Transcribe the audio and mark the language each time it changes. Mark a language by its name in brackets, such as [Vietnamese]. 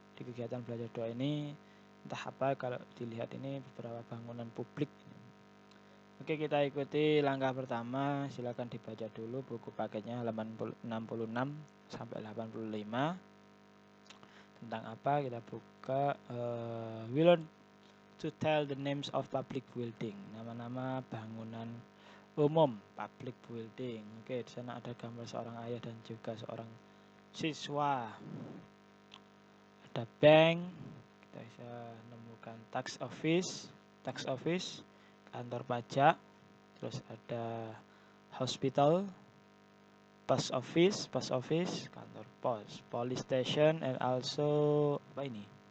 [Indonesian] Di kegiatan belajar 2 ini entah apa, kalau dilihat ini beberapa bangunan publik. Oke, kita ikuti langkah pertama. Silakan dibaca dulu buku paketnya halaman 66 sampai 85. Tentang apa? Kita buka [English] we learn to tell the names of public building. [Indonesian] Nama-nama bangunan umum, public building. Oke, di sana ada gambar seorang ayah dan juga seorang siswa. Ada bank, kita bisa menemukan tax office, kantor pajak, terus ada hospital, post office, kantor pos, [English] police station, and also [Indonesian] apa ini?